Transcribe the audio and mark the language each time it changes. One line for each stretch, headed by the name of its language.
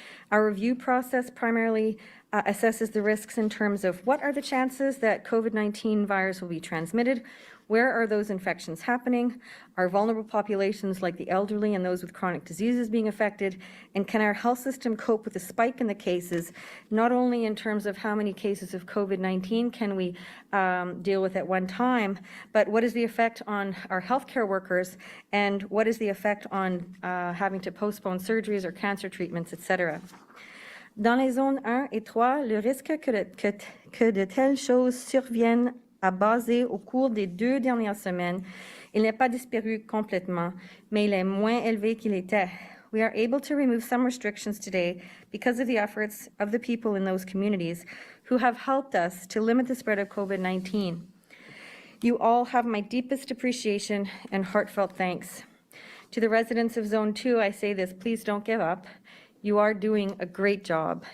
English: Our review process primarily assesses the risks in terms of what are the chances that COVID-19 virus will be transmitted, where are those infections happening, are vulnerable populations like the elderly and those with chronic diseases being affected, and can our health system cope with the spike in the cases, not only in terms of how many cases of COVID-19 can we deal with at one time, but what is the effect on our healthcare workers, and what is the effect on having to postpone surgeries or cancer treatments, etc.
French: Dans les zones 1 et 3, le risque que de telles choses surviennent à baser au cours des 2 dernières semaines, il n'est pas disparu complètement, mais il est moins élevé qu'il était.
English: We are able to remove some restrictions today because of the efforts of the people in those communities who have helped us to limit the spread of COVID-19. You all have my deepest appreciation and heartfelt thanks. To the residents of Zone 2, I say this, please don't give up. You are doing a great job.